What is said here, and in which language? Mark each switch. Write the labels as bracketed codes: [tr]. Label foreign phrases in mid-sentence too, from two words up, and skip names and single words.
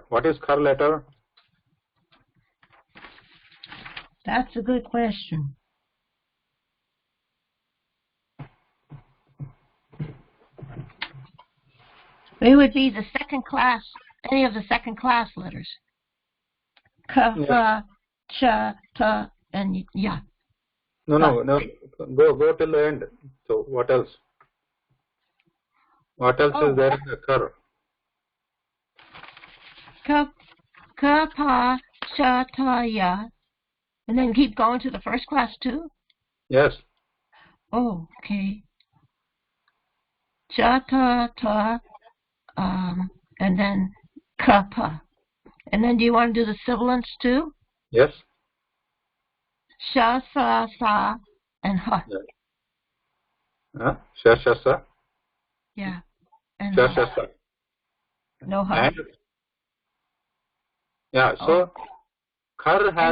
[en] What is khar letter? That's a good question. It would be the second class, any of the second class letters. Ka, ra, cha, ta, and ya. No. Go till the end. So what else? What else is there in the kar? Ka, pa, cha, ta, ya. And then keep going to the first class too? Yes. Oh, okay. Cha, ta, ta, and then ka, pa. And then do you want to do the sibilants too? Yes. Sha, sa, sa, and ha. Yeah. Sha, sha, sa. Yeah. And Sha, sha, sa. No ha. Yeah. So khar has